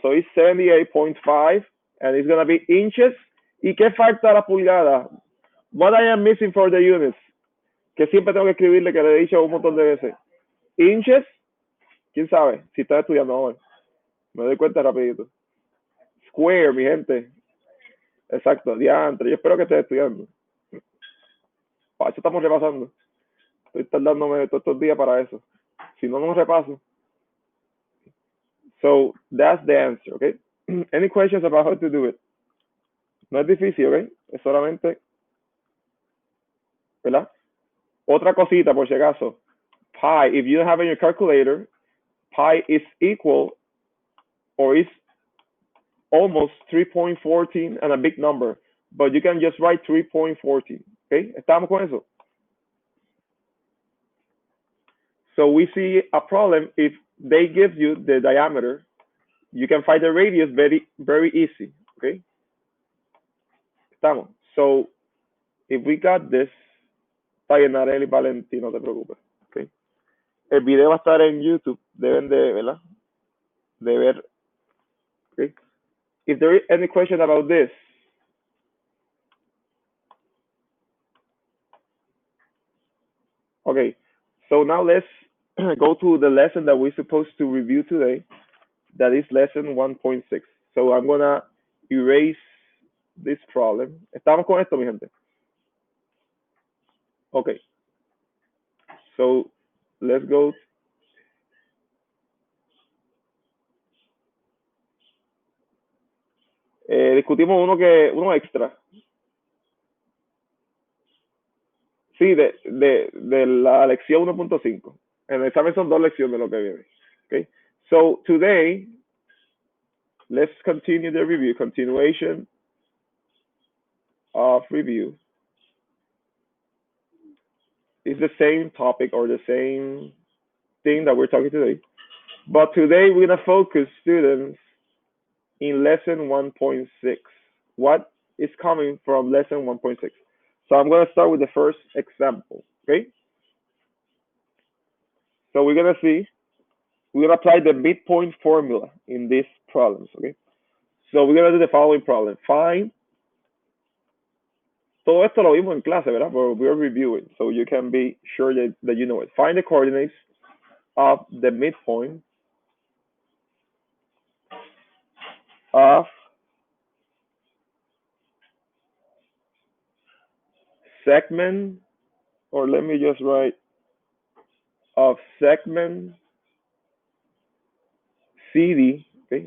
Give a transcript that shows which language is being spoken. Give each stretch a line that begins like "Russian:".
English: So it's 78.5 and it's going to be inches.
Spanish: ¿Y qué falta a la pulgada?
English: What I am missing for the units.
Spanish: Que siempre tengo que escribirle, que le he dicho un montón de veces. Inches. ¿Quién sabe? Si está estudiando ahora. Me doy cuenta rapidito.
English: Square,
Spanish: mi gente. Exacto, diantre. Yo espero que estés estudiando. Para eso estamos repasando. Estoy tardándome todos estos días para eso. Si no, no repaso.
English: So, that's the answer, okay? Any questions about how to do it?
Spanish: No es difícil,
English: okay?
Spanish: Es solamente, ¿verdad? Otra cosita, por si acaso.
English: Pi, if you don't have it in your calculator, pi is equal or is almost 3.14 and a big number. But you can just write 3.14, okay?
Spanish: ¿Estamos con eso?
English: So we see a problem if they give you the diameter, you can find the radius very easy, okay?
Spanish: Estamos.
English: So if we got this,
Spanish: está bien, Arely Valentín, no te preocupes, okay? El video va a estar en YouTube, deben de, ¿verdad? De ver, okay?
English: If there is any question about this, okay, so now let's go to the lesson that we're supposed to review today. That is lesson 1.6. So I'm gonna erase this problem.
Spanish: ¿Estamos con esto, mi gente?
English: Okay. So let's go.
Spanish: Discutimos uno extra. Sí, de la lección 1.5. En el examen son 2 lecciones lo que viene.
English: Okay. So today, let's continue the review. Continuation of review. It's the same topic or the same thing that we're talking today. But today we're gonna focus, students, in lesson 1.6. What is coming from lesson 1.6? So I'm gonna start with the first example, okay? So we're gonna apply the midpoint formula in these problems, okay? So we're gonna do the following problem.
Spanish: Find, todo esto lo vimos en clase, ¿verdad?
English: But we're reviewing, so you can be sure that you know it. Find the coordinates of the midpoint of segment, or let me just write, of segment CD, okay?